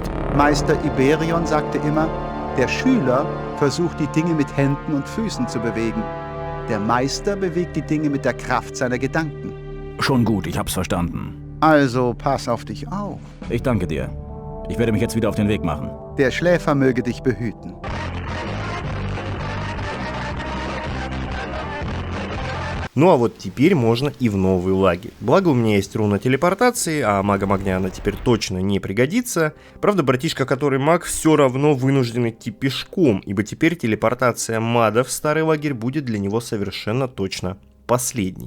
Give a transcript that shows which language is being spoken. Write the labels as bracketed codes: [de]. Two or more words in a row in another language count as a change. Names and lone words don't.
[de] Meister Iberion sagte immer, der Schüler versucht die Dinge mit Händen und Füßen zu bewegen. Der Meister bewegt die Dinge mit der Kraft seiner Gedanken. Schon gut, ich hab's verstanden. Also pass auf dich auf. Ich danke dir. Ich werde mich jetzt wieder auf den Weg machen. Der Schläfer möge dich behüten. [ru] Ну а вот теперь можно и в новый лагерь. Благо у меня есть руна телепортации, а магом огня она теперь точно не пригодится. Правда, братишка, который маг, все равно вынужден идти пешком, ибо теперь телепортация мада в старый лагерь будет для него совершенно точно последней.